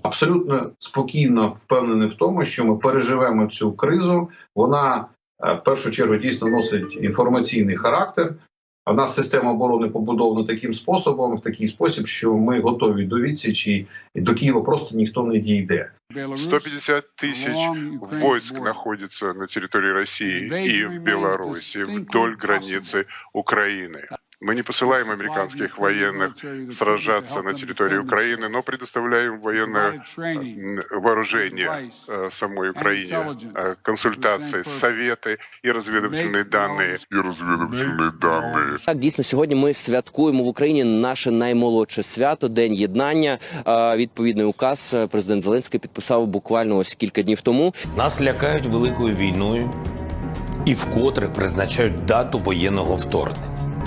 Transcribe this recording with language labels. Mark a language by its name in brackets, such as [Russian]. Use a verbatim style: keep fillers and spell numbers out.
[Ukrainian] Абсолютно спокійно впевнений в тому, що ми переживемо цю кризу. Вона в першу чергу дійсно носить інформаційний характер. У нас система оборони побудована таким способом, в такий спосіб, що ми готові до відсічі, і до Києва просто ніхто не дійде. [Russian] сто пятьдесят тысяч войск находится на территории России и в Беларуси вдоль границы Украины. Мы не посылаем американских военных сражаться на территории Украины, но предоставляем военное вооружение самой Украине, консультации, советы и разведывательные данные. И разведывательные данные. [Ukrainian] Так, дійсно, сьогодні ми святкуємо в Україні наше наймолодше свято, День Єднання. Відповідний указ президент Зеленський підписав буквально ось кілька днів тому. Нас лякають великою війною і вкотре призначають дату воєнного вторгнення.